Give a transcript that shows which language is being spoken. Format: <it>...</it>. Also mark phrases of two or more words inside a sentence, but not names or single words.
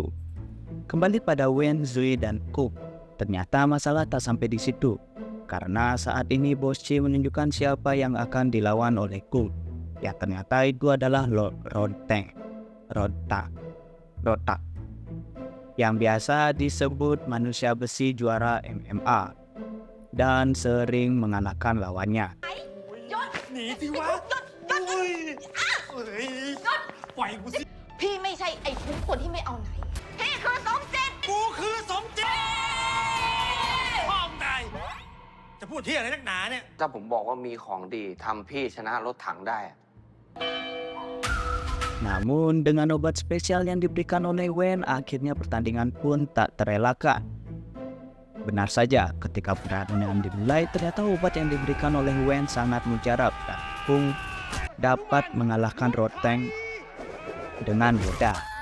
<id>Kembali pada Wen, Zui, dan Kung. Ternyata masalah tak sampai di situ, karena saat ini Bos C menunjukkan siapa yang akan dilawan oleh Kung. Ya, ternyata itu adalah Rota, yang biasa disebut manusia besi juara MMA dan sering mengalahkan lawannya.</id> <th>พี่ไม่ใช่ไอ้คุ้มคนที่ไม่เอาไหน พี่คือสมจิต กูคือสมจิตพ่อมึงตายจะพูดที่อะไรนักหนาเนี่ย ถ้าผมบอกว่ามีของดีทำพี่ชนะรถถังได้</th> <id>Namun dengan obat spesial yang diberikan oleh Wen, akhirnya pertandingan pun tak terelakkan. Benar saja, ketika pertandingan dimulai, ternyata obat yang diberikan oleh Wen sangat mujarab dan Kung dapat mengalahkan Roteng dengan mudah.</id>